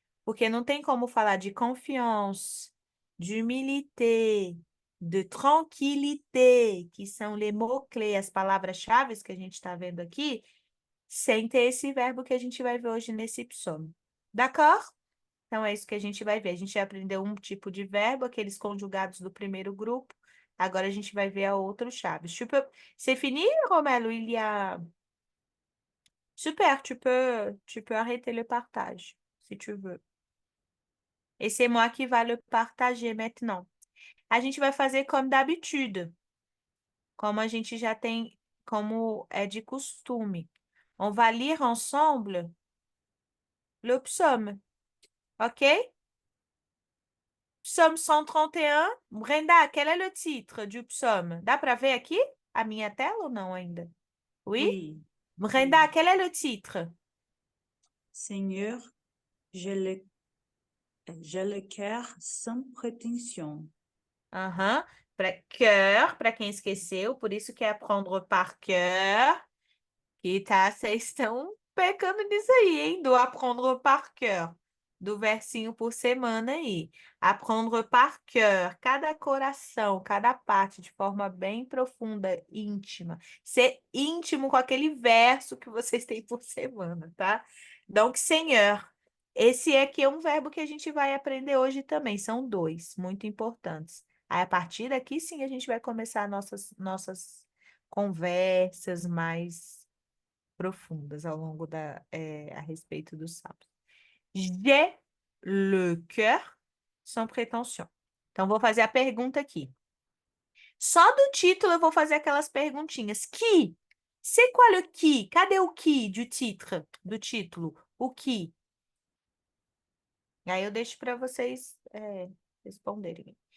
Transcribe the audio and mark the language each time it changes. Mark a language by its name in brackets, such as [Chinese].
[Portuguese] Porque não tem como falar de confiance, de humilité, de tranquillité, que são [French] les mots-clés, [Portuguese] as palavras-chave que a gente está vendo aqui, sem ter esse verbo que a gente vai ver hoje nesse psaume. [French] D'accord? [Portuguese] Então, é isso que a gente vai ver. A gente já aprendeu um tipo de verbo, aqueles conjugados do primeiro grupo. Agora, a gente vai ver a outros chaves. [French] C'est fini, Romelo? Il y a... Super, tu peux arrêter le partage, si tu veux. Et c'est moi qui va le partager maintenant. [Portuguese] A gente vai fazer [French] comme d'habitude. [Portuguese] Como a gente já tem, como é de costume. [French] On va lire ensemble le psaume. OK? Psaume 131. Brenda, quel est le titre du psaume? [Portuguese] Dá para ver aqui a minha tela ou não ainda? [French] Oui? Oui. Brenda, Oui. quel est le titre? Seigneur, j'ai le cœur sans prétention. Aham. [Portuguese] Cœur, para quem esqueceu, por isso que é [French] aprendre par cœur. [Portuguese] E tá, vocês estão pecando nisso aí, hein? Do aprendre par cœur. Do versinho por semana aí. Aprendre par cœur. Cada coração, cada parte, de forma bem profunda, íntima. Ser íntimo com aquele verso que vocês têm por semana, tá? [French] Donc, Seigneur. [Portuguese] Esse aqui é um verbo que a gente vai aprender hoje também. São dois, muito importantes. Aí, a partir daqui, sim, a gente vai começar nossas conversas mais profundas ao longo a respeito dos salmos. [French] J'ai le cœur sans prétention. [Portuguese] Então, vou fazer a pergunta aqui. Só do título eu vou fazer aquelas perguntinhas. [French] Qui? C'est quoi le qui? [Portuguese] Cadê o qui do título? [French] O qui? [Portuguese] Aí eu deixo para vocês responderem.